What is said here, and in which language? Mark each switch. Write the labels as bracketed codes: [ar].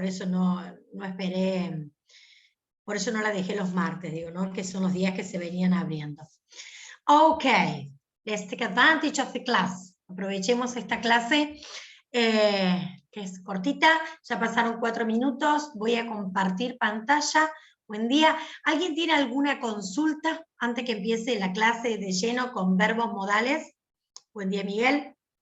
[es] Por eso no esperé, por eso no la dejé los martes, digo, ¿no? Que son los días que se venían abriendo. [en] Ok, let's take advantage of the class. [es] Aprovechemos esta clase, que es cortita, ya pasaron 4 minutos, voy a compartir pantalla. Buen día. ¿Alguien tiene alguna consulta antes que empiece la clase de lleno con verbos modales? Buen día, Miguel.